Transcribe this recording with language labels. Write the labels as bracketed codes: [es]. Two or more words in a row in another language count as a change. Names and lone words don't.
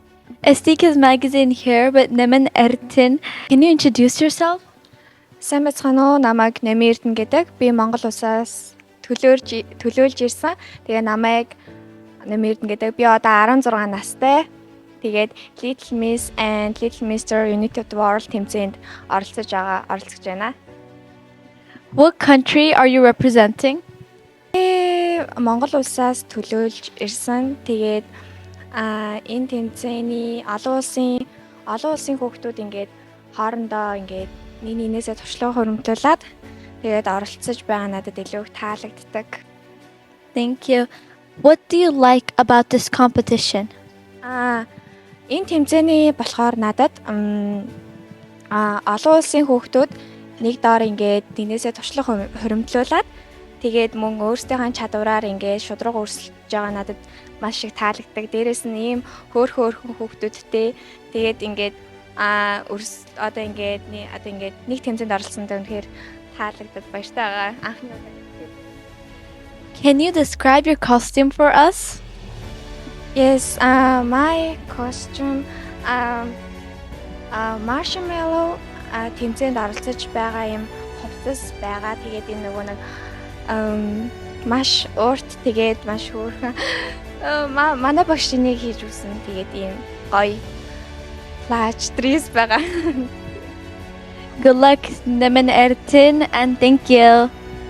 [en] Estika's magazine here, but Nemen Ertin. Can you introduce yourself? [mn] Сайн байцгаана уу? Намайг Нэми Эрдэнэ гэдэг. Би Монгол улсаас төлөөлж ирсэн. Тэгээ намайг Нэми Эрдэнэ гэдэг. Би одоо 16 настай. Тэгээд Little Miss and Little Mr. Unity of the World тэмцээнд оролцож байна. [en] What country are you representing? [mn] Монгол улсаас төлөөлж ирсэн. Тэгээд энэ тэмцээний олон улсын хүүхдүүд ингээд хоорондоо ингээд нэг нэгнээсээ туршлага хуримтлуулад тэгээд оролцож байгаа надад илүү их таалагддаг. [en] Thank you. What do you like about this competition? [mn] Энэ тэмцээний болохоор надад олон улсын хүүхдүүд нэг доор ингээд нэгнээсээ туршлага хуримтлуулад тэгээд мөн өөрсдийнхээ чадвараар ингээд шудраг өрсөлдөж байгаа надад маш их таалагддаг. Дээрээс нь ийм хөөрхөн хүүхдүүдтэй тэгээд ингээд одоо ингээд нэг тэмцээнд оролцсондоо үнэхээр таалагдаад баяртай байгаа. Анхны удаа. [en] Can you describe your costume for us? Yes, my costume marshmallow [mn] тэмцээнд оролцож байгаа юм хувцас байгаа. Тэгээд энэ нөгөө нэг маш урт тэгээд маш хөөрхөн манай багш энийг хийж өгсөн. Тэгээд ийм гоё [en] flash dress [mn] байгаа. [en] Good luck, Nemen Ertin, and thank you.